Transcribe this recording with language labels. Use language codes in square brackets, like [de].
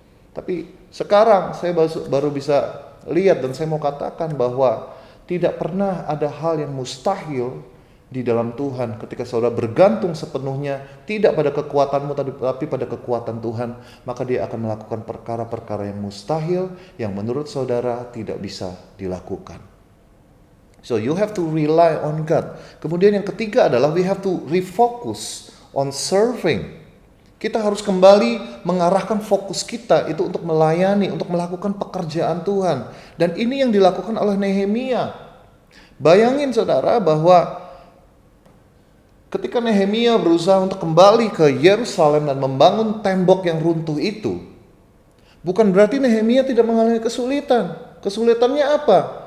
[id] Tapi sekarang saya baru bisa lihat dan saya mau katakan bahwa tidak pernah ada hal yang mustahil di dalam Tuhan. Ketika saudara bergantung sepenuhnya tidak pada kekuatanmu tapi pada kekuatan Tuhan, maka dia akan melakukan perkara-perkara yang mustahil yang menurut saudara tidak bisa dilakukan. [en] So you have to rely on God. [id] Kemudian yang ketiga adalah [en] we have to refocus on serving. [id] Kita harus kembali mengarahkan fokus kita itu untuk melayani, untuk melakukan pekerjaan Tuhan. Dan ini yang dilakukan oleh Nehemia. Bayangin saudara bahwa ketika Nehemia berusaha untuk kembali ke Yerusalem dan membangun tembok yang runtuh itu, bukan berarti Nehemia tidak mengalami kesulitan. Kesulitannya apa?